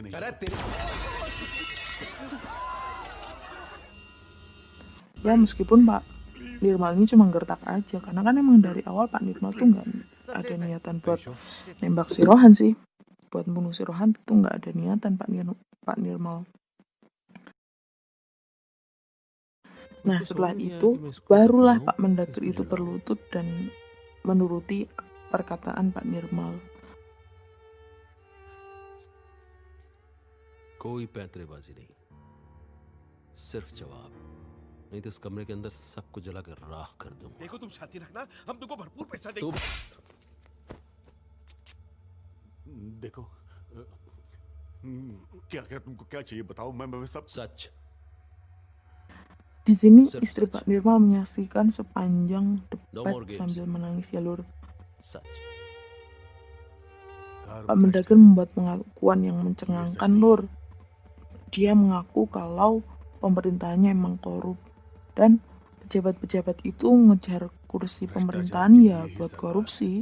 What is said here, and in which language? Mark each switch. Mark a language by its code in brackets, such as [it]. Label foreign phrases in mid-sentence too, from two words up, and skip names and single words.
[id] Ya meskipun Pak Nirmal ini cuma gertak aja, karena kan emang dari awal Pak Nirmal tuh nggak ada niatan buat nembak si Rohan sih, buat bunuh si Rohan itu nggak ada niatan Pak Nirmal. Nah setelah itu barulah Pak Mendagri itu berlutut dan menuruti perkataan Pak Nirmal. [hi] कोई पैंतरेबाजी नहीं, सिर्फ जवाब, नहीं तो इस कमरे के अंदर सबको जला कर राख कर दूंगा। देखो तुम शांति रखना, हम तुमको भरपूर पैसा देंगे। देखो क्या क्या तुमको क्या चाहिए बताओ, मैं सब सच। [id] Di sini istri Pak Nirmal menyaksikan sepanjang debat sambil menangis ya lur. Pak Mendagri membuat pengakuan yang mencengangkan lur. Dia mengaku kalau pemerintahannya emang korup dan pejabat-pejabat itu ngejar kursi pemerintahan ya buat korupsi.